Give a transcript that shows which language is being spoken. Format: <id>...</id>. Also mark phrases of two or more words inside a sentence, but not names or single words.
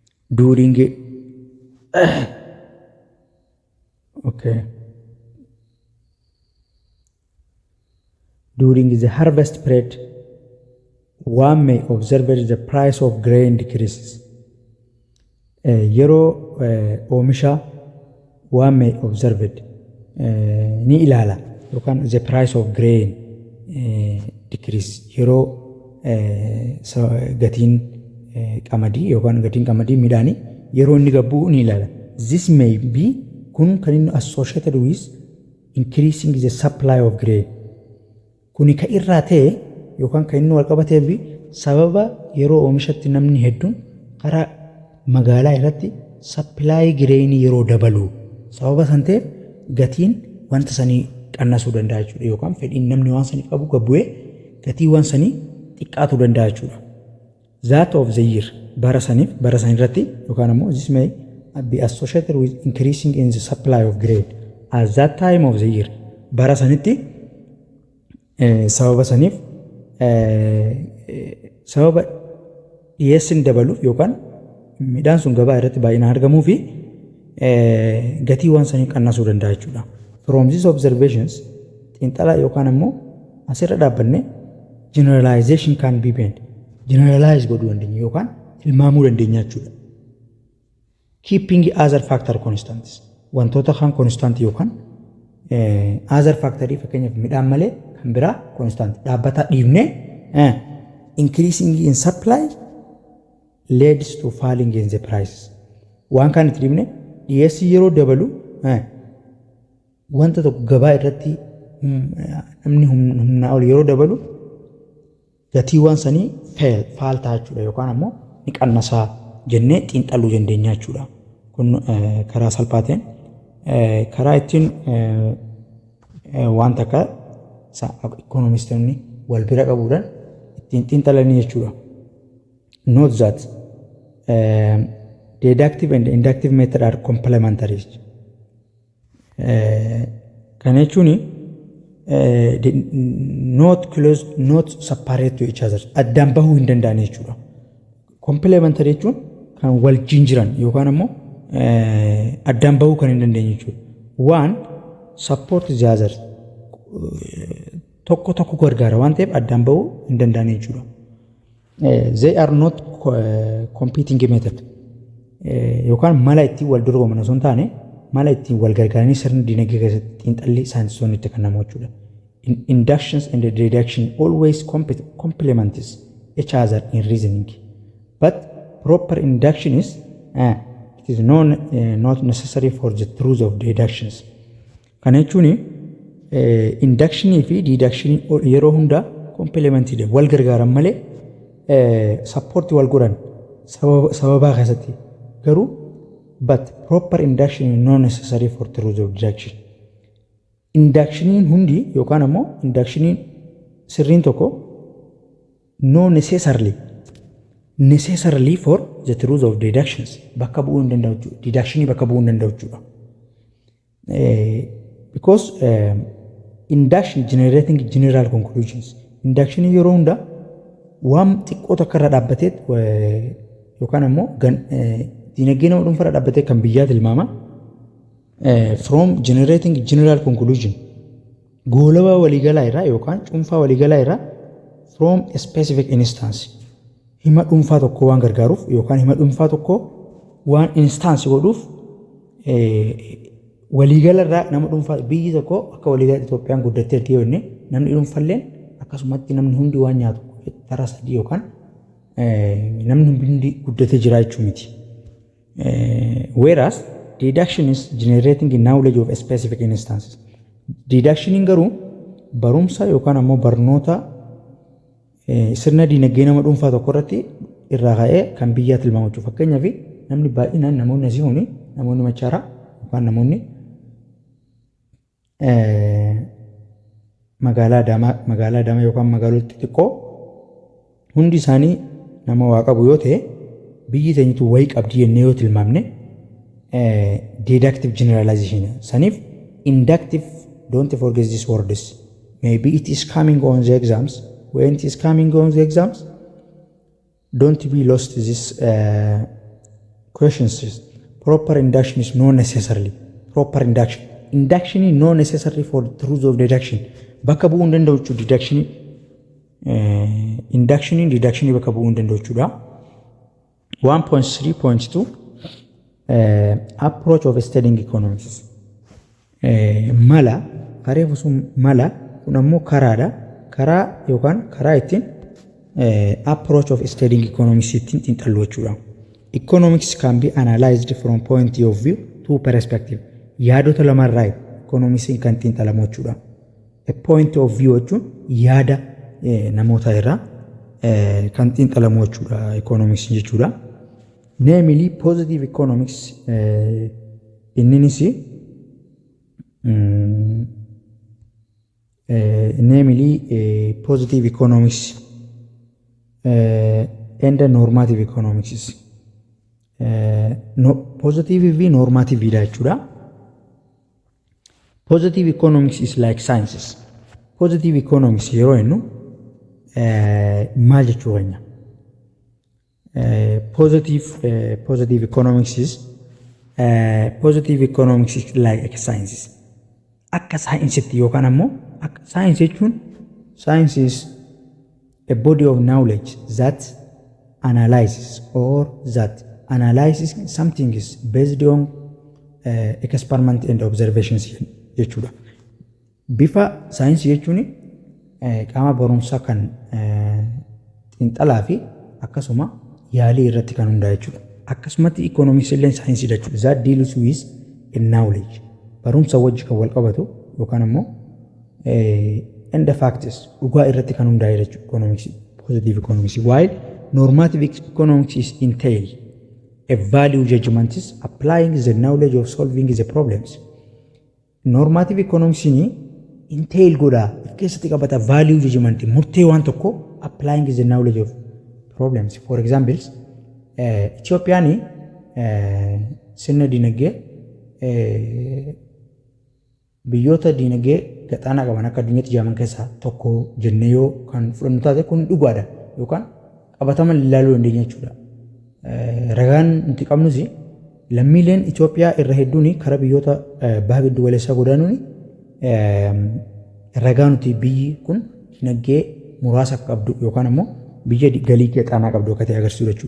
<en>during okay, during the harvest period, one may observe the price of grain decreases.</en> <om>Yeroo oomisha</om> <en>one may observe it</en> <om>ni ilaala yookaan</om> <en>the price of grain decrease</en> <om>yeroo gatiin qamadii yookaan gatiin qamadii midhaanii yeroo inni gabbuu ni ilaala.</om> <en>This may be</en> <om>kun kan inni</om> <en>associated with increasing the supply of grain.</en> <om>Kuni ka irraa ta'e yookaan kan inni wal qabatee fi sababa yeroo oomishatti namni hedduun karaa magaalaa irratti</om> <en>supply grain</en> <om>yeroo dabalu sababa san ta'eef gatiin wanta sanii qannasuu danda'a jechuudha yookaan fedhiin namni waan sanii qabu gabbu'ee gatii waan sanii xiqqaatu danda'a jechuudha.</om> <en>That of the year</en> <om>bara sanirratti yookaan ammoo</om> <en>this may be associated with increasing in the supply of grain at that time of the year</en> <om>bara sanitti sababa saniif sababa dhiyeessin dabaluuf yookaan midhaan sun gabaa irratti baay'inaan argamuu fi gatii waan sanii qannasuu danda'a jechuudha.</om> <en>From these observations</en> <om>xiinxala yookaan ammoo asirra dhaabbanne</om> <en>generalization can be made.</en> <om>Generalize godhuu dandeenya yookaan tilmaamuu dandeenya jechuudha.</om> <en>Keeping other factor constants.</en> <om>Wantoota kaan constant yookaan other factorii fakkeenyaaf midhaan malee kan biraa constant dhaabbata dhiibnee</om> <en>increasing in supply leads to falling in the prices.</en> <om>Waan kan itti dhiibne dhiyeessii yeroo dabalu wanta tokko gabaa irratti namni humnaa ol yeroo dabalu gatii waan sanii faal ta'a jechuudha yookaan ammoo ni qannasaa jennee xiinxaluu dandeenya jechuudha. Kun karaa salphaateen karaa ittiin waan takka economistonni wal bira qabuudhaan ittiin xiinxalanii jechuudha.</om> <en>Note that deductive and inductive method are complementary.</en> <om>Kan jechuun</om> <en>not close, not separate to each other.</en> <om>Addaan bahuu hin danda'an jechuudha. Complementary jechuun kan wal jiran yookaan ammoo addaan bahuu kan hin dandeenye jechuudha.</om> <en>One support the other.</en> <om>Tokko gargaara waan ta'eef addaan bahuu hin danda'an jechuudha.</om> <en>They are not competing method.</en> <om>Yookaan mala ittiin wal dorgoman osoo hin taane mala ittiin wal gargaaranii sirna dinagdee keessatti xiinxalli saayinsistoonni itti kennamu jechuudha.</om> <en>Inductions and deduction always complement each other in reasoning. But proper induction is it is not necessary for the truth of deductions.</en> <om>Kana jechuun inductionii fi deduction yeroo hunda complementidha wal gargaaran malee support wal godhan sababaa keessatti garuu</om> <en>but proper induction is not necessary for truth of deduction.</en> <om>Inductioniin hundi yookaan ammoo inductioniin sirriin tokko</om> <en>no necessarily for the truth of deductions</en> <om>bakka bu'uu hin danda'u jechuudha. Deductionii bakka bu'uu hin danda'u jechuudha.</om> <en>Because induction generating general conclusions.</en> <om>Inductionii yeroo hunda waan xiqqoo takka irra dhaabbatee yookaan ammoo dinagdee nama dhuunfaa irra dhaabbatee kan biyyaa tilmaama.</om> <en>From generating general conclusion</en> <om>goolabaa waliigalaa irraa yookaan cuunfaa waliigalaa irraa</om> <en>from a specific instance</en> <om>hima dhuunfaa tokko waan gargaaruuf yookaan hima dhuunfaa tokko waan instance godhuuf waliigala irraa nama dhuunfaa biyyi tokko akka waliigala Itoophiyaan guddattee itti yoo inni namni dhuunfalleen akkasumatti namni hundi waan nyaatu tara sadii yookaan namni hundi guddatee jira jechuu miti.</om> <en>Whereas deduction is generating knowledge of a specific instances.</en> <om>Deductioning garuu barumsa yookaan ammoo barnoota sirna dinagdee nama dhuunfaa tokko irratti irraa ka'ee kan biyyaa tilmaamu jechuudha. Fakkeenyaaf namni baay'inaan namoonni asii huni namoonni machaaraa yookaan namoonni magaalaa Adaamaa yookaan magaalota xixiqqoo hundi isaanii nama waa qabu yoo ta'e biyyi teenyitu wayii qabdi jennee yoo tilmaamne</om> <en>deductive generalization. Sanif inductive, don't forget these words. Maybe it is coming on the exams. When it is coming on the exams, don't be lost this questions is proper induction is not necessarily proper induction. Induction is not necessary for the truth of deduction.</en> <om>Bakka bu'uu hin danda'u jechuudha deduction. Induction bakka bu'uu hin danda'u jechuudha.</om> <en>1.3.2 approach of studying economics.</en> <om>Mala kareefu sun mala kun ammoo karaadha. Karaa yookaan karaa ittiin</om> <en>approach of studying economics</en> <om>ittiin xiinxallu jechuudha.</om> <en>Economics can be analyzed from point of view two perspective.</en> <om>Yaadota lamarraa economics kan xiinxalamu jechuudha.</om> <en>A point of view</en> <om>jechuun yaada namoota irraa kan xiinxalamu jechuudha economics jechuudha.</om> <en>Namely positive economics inninis namely positive economics and normative economics is positive v normative</en> <om>dha jechuudha.</om> <en>Positive economics is like sciences. Positive economics</en> <om>yeroo jennu maal jechuu keenya?</om> <en>Positive economics is like sciences.</en> <om>Akka saayinsii yookaan ammoo akka saayinsii jechuun</om> <en>science is a body of knowledge that analyzes or that analyzes something is based on experiment and observations jechuudha.</en> <om>Bifa saayinsii jechuun qaama barumsaa kan xiinxalaa fi akkasuma yaalii irratti kan hundaa'e jechuudha. Akkasumatti economics illee saayinsii jechuudha.</om> <en>That deals with knowledge.</en> <om>Barumsa wajji kan wal qabatu yookaan ammoo</om> <en>and the facts</en> <om>dhugaa irratti kan hundaa'e jechuudha economics.</om> <en>Positive economics. While normative economics is entail a value judgment is applying the knowledge of solving the problems. Normative economics ni entail</en> <om>godha keessatti qabata</om> <en>value judgment</en> <om>murtee waan tokko</om> <en>applying the knowledge of problems. For example,</en> <om>Ethiopian sirna dinagdee biyyoota dinagdee gaxaanaa qaban akka addunyaatti jaaman keessaa tokko jennee yoo kan fudhannu taate kun dhugaadha yookaan qabataman ilaaluu dandeenya jechuudha. Ragaan nuti qabnus lammiileen Itoophiyaa irra hedduun karaa biyyoota baha giddu galeessaa godaanuun ragaa nuti biyyi kun dinagdee muraasa qabdu yookaan ammoo biyya galii gaxaanaa qabdu akka ta'e agarsiisu jechuudha.</om>